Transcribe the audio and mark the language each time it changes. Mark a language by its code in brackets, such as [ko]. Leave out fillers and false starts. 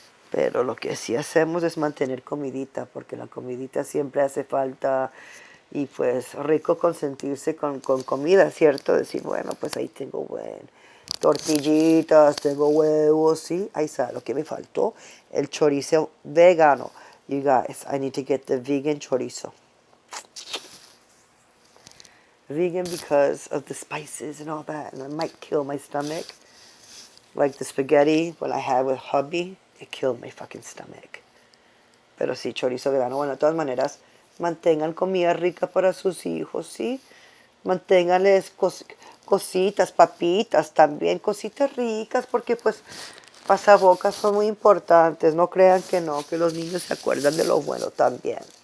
[es] Pero lo que sí hacemos es mantener comidita, porque la comidita siempre hace falta. Y pues rico consentirse con comida, ¿cierto? Decir, bueno, pues ahí tengo tortillitas, tengo huevos, ¿sí? Ahí está, lo que me faltó, el chorizo vegano. [en] You guys, I need to get the vegan chorizo. Vegan because of the spices and all that, and it might kill my stomach. Like the spaghetti, what I had with hubby, it killed my fucking stomach. [es] Pero sí, chorizo vegano. Bueno, de todas maneras, mantengan comida rica para sus hijos, ¿sí? Manténganles cositas, papitas también, cositas ricas, porque pues pasabocas son muy importantes. No crean que no, que los niños se acuerdan de lo bueno también.